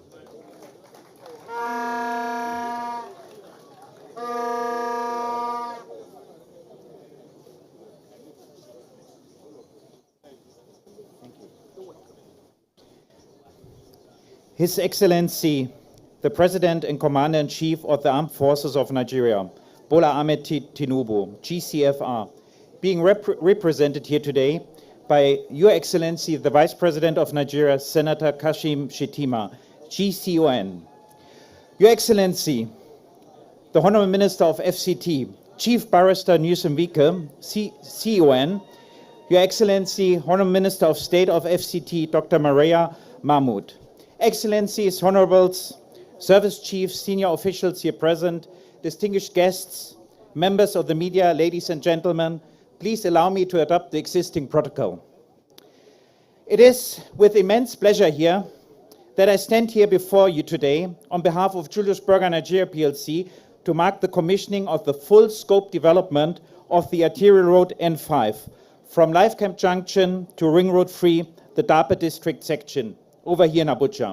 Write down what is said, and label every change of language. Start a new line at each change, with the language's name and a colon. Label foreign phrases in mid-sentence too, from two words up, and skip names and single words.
English: His Excellency, the President and Commander-in-Chief of the Armed Forces of Nigeria, Bola Ahmed Tinubu, GCFR, being represented here today by Your Excellency, the Vice President of Nigeria, Senator Kashim Settima, GCON. Your Excellency, the Honorable Minister of FCT, Chief Barrister Newsom Wike, CON. Your Excellency, Honorable Minister of State of FCT, Dr. Maria Mahmoud. Excellencies, Honorables, Service Chiefs, senior officials here present, distinguished guests, members of the media, ladies and gentlemen, please allow me to adopt the existing protocol. It is with immense pleasure here that I stand here before you today on behalf of Julius Berger Nigeria PLC to mark the commissioning of the full scope development of the arterial road N5 from Lifecamp Junction to Ring Road 3 the Dapa district section over here in Abuja.